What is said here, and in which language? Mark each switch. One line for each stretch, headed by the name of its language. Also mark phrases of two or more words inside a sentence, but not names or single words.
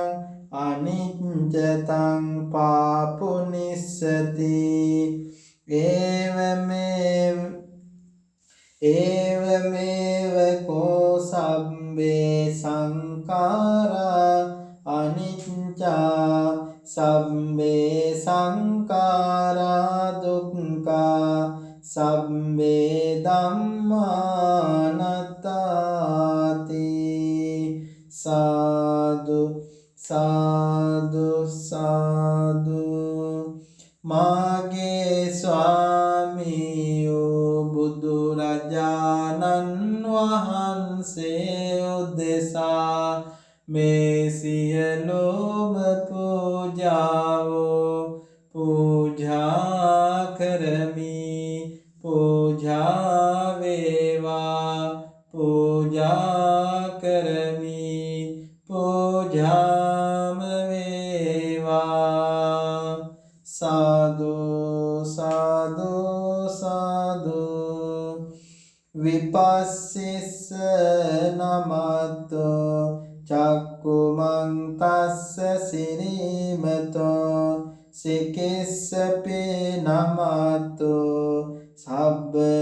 Pali: අනිච්චතං පාපුනිස්සති ඒවමේව කෝ සබ්බේ සංඛාරා අනිච්චා සබ්බේ සංඛාරා දුක්ඛා සබ්බේ ධම්මානත්තාති
Sinhala: සාදු සාදු සාදු මාගේ ස්වාමියෝ බුදුරජාණන් වහන්සේ උදෙසා මේ සියලුම පූජාවෝ පූජා කරමි පූජා වේවා පූජා කරමි පූජාම වේවා සාදු සාදු සාදු
Pali: විපස්සිස්ස නමතෝ චක්කුමං තස්ස සිරීමතෝ සිකිස්සපි නමතෝ සබ්බ